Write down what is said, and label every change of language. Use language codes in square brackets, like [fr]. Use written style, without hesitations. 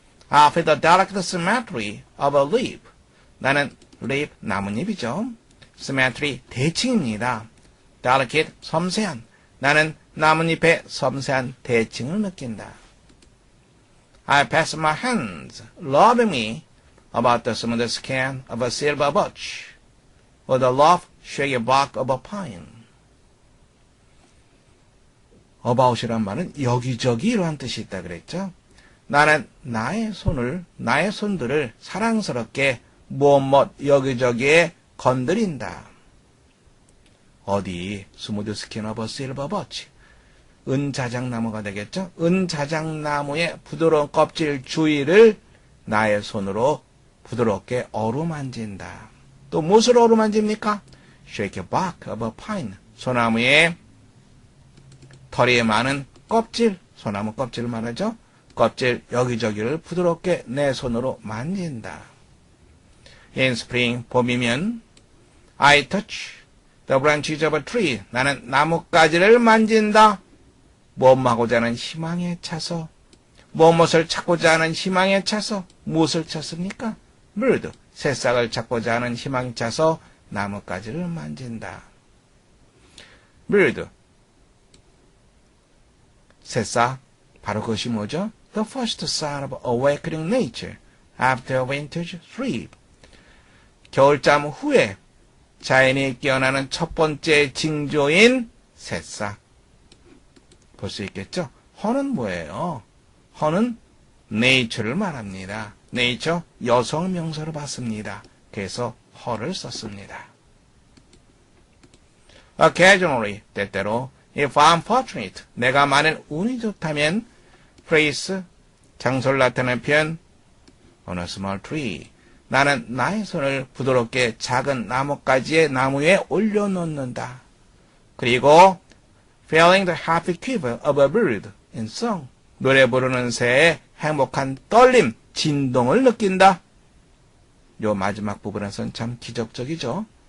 [en] With the delicate symmetry of a leaf. [ko] 나는 leaf, 나뭇잎이죠. symmetry, 대칭입니다. delicate, 섬세한. 나는 나뭇잎의 섬세한 대칭을 느낀다. [en] I pass my hands lovingly about the smooth skin of a silver birch, or the rough, shaggy bark of a pine. [ko] about이란 말은 여기저기 이러한 뜻이 있다 그랬죠. 나는 나의 손들을 사랑스럽게 무엇 여기저기에 건드린다. 어디? 스무드 스킨 오브 실버 버치. 은자작나무가 되겠죠? 은자작나무의 부드러운 껍질 주위를 나의 손으로 부드럽게 어루만진다. 또 무엇을 어루만집니까? [en] Shake a bark of a pine. [ko] 소나무의 털이 많은 껍질, 소나무 껍질을 말하죠? 껍질 여기저기를 부드럽게 내 손으로 만진다. [en] In spring, 봄이면 I touch the branches of a tree. [ko] 나는 나뭇가지를 만진다. 무엇하고자 하는 희망에 차서, 무엇을 찾고자 하는 희망에 차서, 무엇을 찾습니까? bird, 새싹을 찾고자 하는 희망에 차서 나뭇가지를 만진다. bird, 새싹, 바로 그것이 뭐죠? [en] The first sign of awakening nature after winter's sleep. [ko] 겨울잠 후에 자연이 깨어나는 첫 번째 징조인 새싹. 볼 수 있겠죠? 허는 뭐예요? 허는 nature를 말합니다. nature, 여성 명사로 봤습니다. 그래서 허를 썼습니다. [en] Occasionally, 때때로 if I'm fortunate, [ko] 내가 만일 운이 좋다면 [en] place, [ko] 장소를 나타내는 표현 [en] on a small tree. [ko] 나는 나의 손을 부드럽게 작은 나뭇가지의 나무에 올려놓는다. [en] 그리고 feeling the happy quiver of a bird in song. [ko] 노래 부르는 새의 행복한 떨림, 진동을 느낀다. 요 마지막 부분에서는 참 기적적이죠.